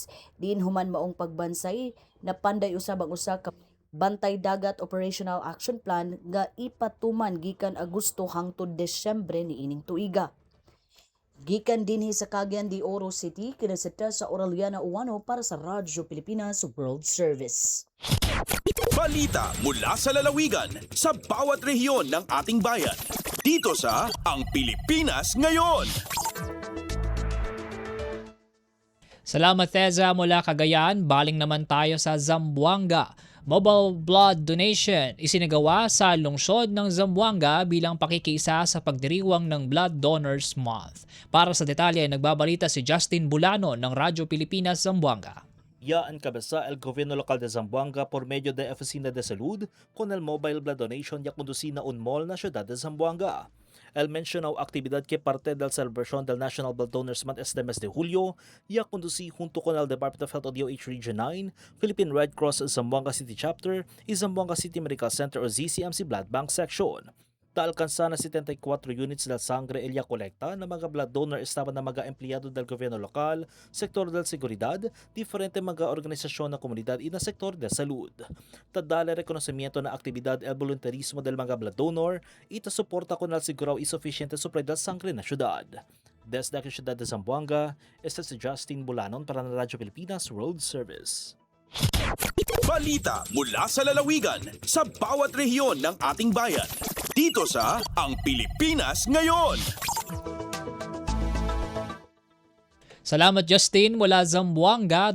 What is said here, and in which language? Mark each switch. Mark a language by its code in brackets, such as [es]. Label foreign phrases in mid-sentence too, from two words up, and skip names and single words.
[ceb] Diin human maong pagbansay na panday usab ang usa ka Bantay Dagat Operational Action Plan nga ipatuman gikan Agosto hangtod Desyembre niining tuiga. Gikan dinhi sa Cagayan de Oro City, kinasita sa Aureliana Uwano para sa Radyo Pilipinas World Service. [tl] Balita mula sa lalawigan sa bawat rehiyon ng ating bayan. Dito sa Ang Pilipinas Ngayon. Salamat Theza mula Cagayan, baling naman tayo sa Zamboanga. [en] Mobile blood donation [tl] isinagawa sa lungsod ng Zamboanga bilang pakikiisa sa pagdiriwang ng Blood Donors Month. Para sa detalye, nagbabalita si Justin Bulano ng Radyo Pilipinas Zamboanga. [cbk] Ya encabeza el gobierno local de Zamboanga por medio de Oficina de Salud con el [en] mobile blood donation [cbk] ya conducida un mall na ciudad de Zamboanga. El mencionado actividad que parte de la celebración del National Blood Donors Month este mes de julio ya conducí junto con el Department of Health o DOH Region 9, Philippine Red Cross Zamboanga City Chapter y Zamboanga City Medical Center o ZCMC Blood Bank Section. Alcanza na 74 units del sangre el colecta na mga [en] blood donor [cbk] estaban na mga empleyado del gobierno lokal, sektor del seguridad, diferente mga organisasyon ng komunidad y na sektor de salud. Tadale reconocimiento na aktibidad el voluntarismo del mga [en] blood donor [cbk] y ta suporta con el siguraw y suficiente supply del sangre na syudad. Desde la ciudad de Zamboanga, este si Justin Bulanon para na Radyo Pilipinas World Service. [tl] Balita mula sa lalawigan sa bawat rehiyon ng ating bayan. Dito sa Ang Pilipinas Ngayon. Salamat Justin mula Zamboanga.